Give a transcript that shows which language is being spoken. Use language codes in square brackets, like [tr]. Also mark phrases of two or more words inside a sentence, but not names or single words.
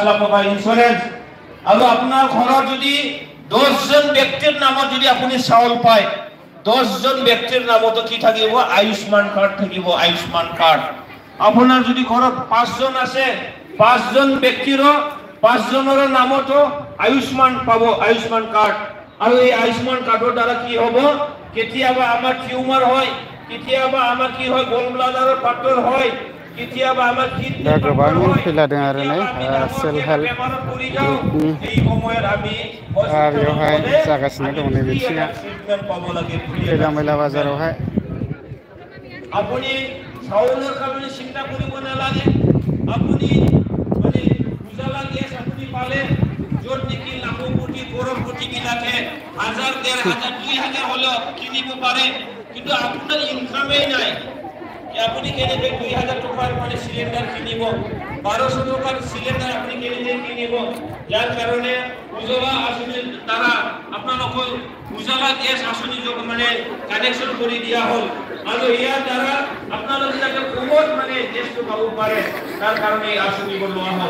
[as] লাখ টকা ইনস্যুৰেন্স আৰু আপোনাৰ ঘৰত যদি 10 জন ব্যক্তিৰ নামত যদি আপুনি চাউল পায় 10 জন ব্যক্তিৰ নামত কি থাকিব আয়ুষ্মান কাৰ্ড থাকিব আয়ুষ্মান কাৰ্ড আপোনাৰ যদি ঘৰত 5 জন আছে 5 জন ব্যক্তিৰ 5 জনৰ নামত আয়ুষ্মান পাব আয়ুষ্মান কাৰ্ড আৰু এই আয়ুষ্মান কাৰ্ডৰ দ্বাৰা কি হ'ব কেতিয়াবা আমাৰ টিউমাৰ হয় কেতিয়াবা আমাৰ কি হয় গল ব্লাডাৰৰ পাথৰ হয় কেতিয়াবা আমাৰ [brx] दा गोबां फैलादों आरो नै सेल्फ हेल्प ग्रुपनि बेवहाय जागासिनो दङ नै बिथिङा खैला मैला बाजारावहाय [as] আপুনি চাউলৰ কাৰণে চিন্তা কৰিব নালাগে আপুনি মানে উজালা গেছ আপুনি পালে য'ত নেকি লাখো কোটি কৰড় কোটি বিলাকে 1000 1500 2000 হলেও কিনিব পাৰে কিন্তু আপোনাৰ ইনকামেই নাই আপুনি কেনেকৈ 2000 টকাৰ মানে সিলিন্ডাৰ কিনিব 1200 টকাৰ সিলিন্ডাৰ আপুনি কেনেকৈ কিনিব যাৰ কাৰণে উজালা আঁচনিৰ দ্বাৰা আপোনালোকৰ উজালা গেছ আঁচনি মানে কানেকশ্যন কৰি দিয়া হ'ল আৰু ইয়াৰ দ্বাৰা আপোনালোকে যাতে কমত মানে গেছটো পাব পাৰে তাৰ কাৰণে এই আঁচনিবোৰ লোৱা হ'ল